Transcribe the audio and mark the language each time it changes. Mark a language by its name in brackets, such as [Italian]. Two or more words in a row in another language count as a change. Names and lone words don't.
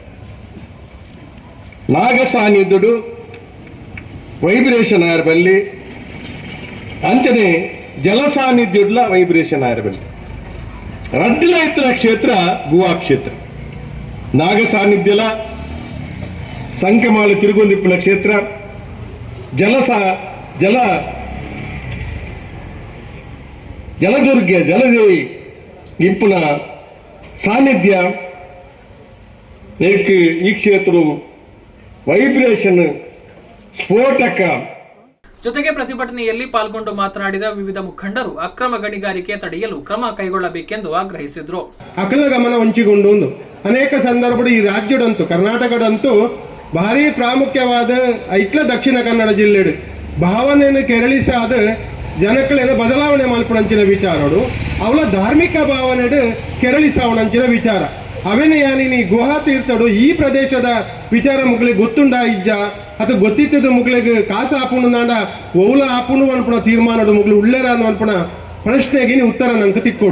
[Tulu] ನಾಗ ಸಾನ್ನಿಧ್ಯಡು ವೈಬ್ರೇಷನ್ ಆಗಿರಬಲ್ಲಿ ಅಂಚನೆ ಜಲ ಸಾನ್ನಿಧ್ಯಡ್ಲ ವೈಬ್ರೇಷನ್ ಆಗಿರಬಲ್ಲಿ ರಡ್ಡಿಲ ಇತರ ಕ್ಷೇತ್ರ ಗುಹಾ ಕ್ಷೇತ್ರ ನಾಗ ಸಾನ್ನಿಧ್ಯಲ ಸಂಖ್ಯಮಾಳ ತಿರುಗೊಂದಿಪ್ಪನ ಕ್ಷೇತ್ರ ಜಲದುರ್ಗೆ ಜಲದೇವಿ ಇಪ್ಪನ ಸಾನ್ನಿಧ್ಯ ಈ ಕ್ಷೇತ್ರ ವೈಬ್ರೇಷನ್ ಸ್ಫೋಟಕ. [Kannada] ಜೊತೆಗೆ ಪ್ರತಿಭಟನೆಯಲ್ಲಿ ಪಾಲ್ಗೊಂಡು ಮಾತನಾಡಿದ ವಿವಿಧ ಮುಖಂಡರು ಅಕ್ರಮ ಗಣಿಗಾರಿಕೆ ತಡೆಯಲು ಕ್ರಮ ಕೈಗೊಳ್ಳಬೇಕೆಂದು ಆಗ್ರಹಿಸಿದ್ರು. [Tulu] ಅಕಲ ಗಮನ ಹಂಚಿಕೊಂಡು ಅನೇಕ ಸಂದರ್ಭಗಳು ಈ ರಾಜ್ಯದಂತೂ ಕರ್ನಾಟಕದಂತೂ ಭಾರಿ ಪ್ರಾಮುಖ್ಯವಾದ ಐಟ್ಲ ದಕ್ಷಿಣ ಕನ್ನಡ ಜಿಲ್ಲೆಡು ಭಾವನೆಯನ್ನು ಕೆರಳಿಸಾದ ಜನಕ್ಕಳೇನು ಬದಲಾವಣೆ ಮಲ್ಪಣಂಚಿನ ವಿಚಾರಗಳು ಅವಳ ಧಾರ್ಮಿಕ ಭಾವನೆಡು ಕೆರಳಿಸಾವಣಂಚಿನ ವಿಚಾರ ಅವೇನೇ ಯಾನಿ ಗುಹಾ ತೀರ್ಥಡು ಈ ಪ್ರದೇಶದ ವಿಚಾರ ಮುಗ್ಲಿಗೆ ಗೊತ್ತುಂಡ ಇಜ್ಜ ಅಥವಾ ಗೊತ್ತಿತ್ತದ ಮುಗ್ಲಿಗೆ ಕಾಸು ಹಾಪುಣು ನಾಡ ಒವ್ಲ ಹಾಪುಣು ಅನ್ಪಣ ತೀರ್ಮಾನಡು ಮುಗ್ಲು ಉಳ್ಳೇರ ಅನ್ಪಣ ಪ್ರಶ್ನೆಗೆ ನೀ ಉತ್ತರ ನಂಗೆ ತಿಕ್ಕೊಡು.